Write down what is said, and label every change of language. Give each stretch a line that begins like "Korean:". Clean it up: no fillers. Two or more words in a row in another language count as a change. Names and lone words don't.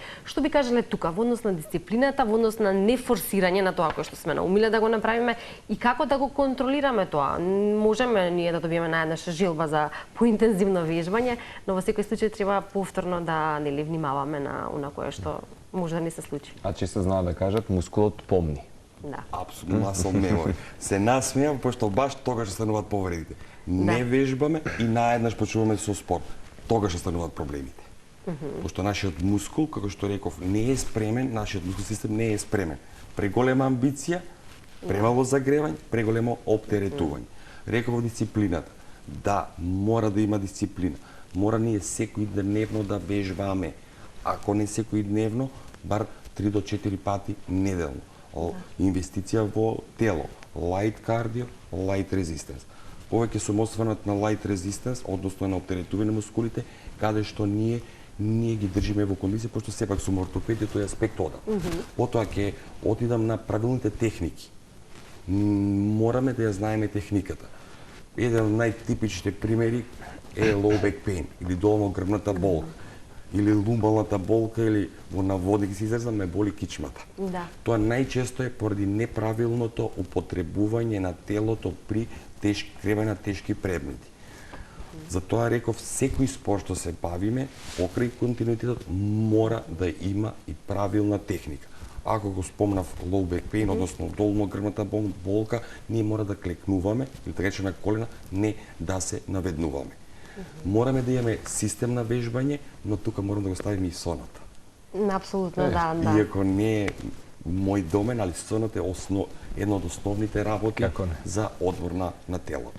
Macedonian: Што би кажале тука во однос на дисциплината, во однос на нефорсирање на тоа кое што сме наумиле да го направиме и како да го контролираме тоа? Можеме ние да добиеме наеднаш жилба за поинтензивно вежбање, но во секој случај треба повторно да нели внимаваме на она кое што може да не се случи. А често знаат да кажат мускулот помни. Да. Апсолутно,
English: muscle memory.
Macedonian: Се насмејам, пошто баш тогаш стануваат повредите. Не вежбаме и наеднаш почнуваме со спорт. Тогаш стануваат проблемите. Пошто нашиот мускул, како што реков, не е спремен, нашиот мускул систем не е спремен. Преголема амбиција, премало загревање, преголемо оптеретување. Реков дисциплината. Да, мора да има дисциплина. Мора ние секој дневно да вежбаме. Ако не секој дневно, бар 3 до 4 пати неделно. Инвестиција во тело,
English: light cardio, light resistance.
Macedonian: Повеќе сум осврнат на
English: light resistance,
Macedonian: односно на оптеретување на мускулите, каде што ние ги држиме во кондиција, пошто сепак сум ортопед и тој аспект одам. Потоа ќе отидам на правилните техники. Мораме да ја знаеме техниката. Еден од најтипичните примери е
English: low back pain
Macedonian: или долно-грбната болка или лумбалната болка или во наводник се изразам ме боли кичмата. Да. Тоа најчесто е поради неправилното употребување на телото при кремена тешки предмети. Затоа реков секој спорт што се бавиме, покрај континуитетот мора да има и правилна техника. Ако го спомнав
English: low back pain,
Macedonian: односно долно-грбната болка, ние мора да клекнуваме, или така речена колена, не да се наведнуваме. Мораме да имаме систем на вежбање, но тука морам да го ставиме и сонот. Апсолутно, да. Иако не е мој домен, али сонот е едно од основните работи за одмор на телото.